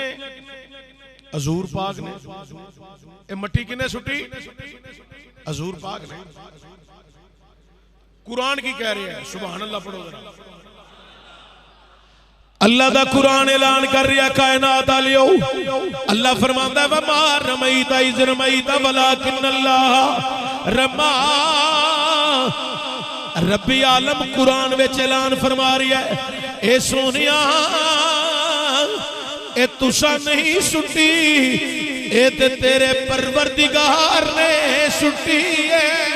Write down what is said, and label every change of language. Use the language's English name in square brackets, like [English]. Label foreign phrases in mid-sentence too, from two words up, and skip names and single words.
[Punjabi] حضور پاک نے۔ اے مٹی کنّے سٹی? حضور پاک نے۔ قرآن کی کہہ رہے ہیں? [Arabic] سبحان الله [Punjabi] پڑھو ذرا. اللہ دا قرآن اعلان کر رہا کائنات والیو. اللہ فرماندا ہے [Arabic] وما رميت إذ رميت ولكن الله رمى. [Punjabi] ربّی عالم قرآن وچ اعلان فرما رہا ہے اے سوہنیا اے تُسّاں نہیں سٹی، اے تے تیرے پروردگار نے سٹی ہے.